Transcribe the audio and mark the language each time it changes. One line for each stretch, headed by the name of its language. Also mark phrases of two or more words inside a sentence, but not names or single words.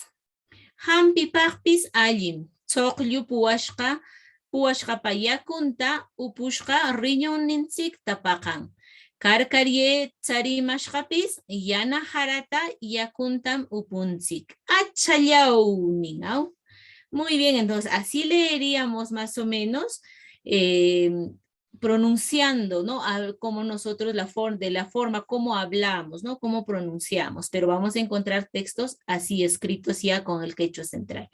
Quechua: Hampipaqpis allim, tzoqllu puwashqa yakunta upushqa riñonnintzik tapaqan. Karkarye tsarimashqapis yana harata yakuntam upuntzik. Achallaunin,
Spanish: ¿no? Muy bien, entonces así leeríamos más o menos pronunciando, ¿no? Como nosotros de la forma como hablamos, ¿no? Cómo pronunciamos, pero vamos a encontrar textos así escritos ya con el quechua central.